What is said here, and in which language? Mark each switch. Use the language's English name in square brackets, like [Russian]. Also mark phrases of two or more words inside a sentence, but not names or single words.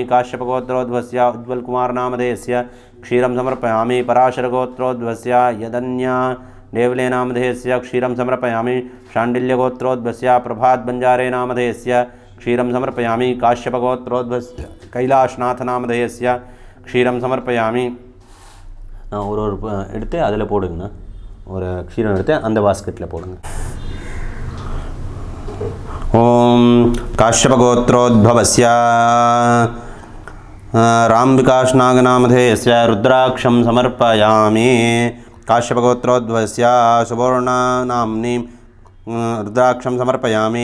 [Sanskrit] काश्यप गोत्रोद्भवस्य उज्ज्वल कुमार नामधेयस्य क्षीरं समर्पयामि। पराशर गोत्रोद्भवस्य यदन्या देवले नामधेयस्य क्षीरं समर्पयामि। शाण्डिल्य गोत्रोद्भवस्य प्रभात बंजारे नामधेयस्य क्षीरं समर्पयामि। काश्यप गोत्रोद्भवस्य कैलाशनाथ नामधेयस्य क्षीरं समर्पयामि। [Tamil] ஒரு எடுத்து அதில் போடுங்க, ஒரு க்ஷீரம் எடுத்து அந்த பாஸ்கெட்டில் போடுங்க. [Sanskrit] ओम काश्यप गोत्रोद्भवस्य रामविकास नागनामधेयस्य रुद्राक्षं समर्पयामि। काश्यप गोत्रोद्भवस्य सुवर्ण नाम्नीं रुद्राक्षं समर्पयामि।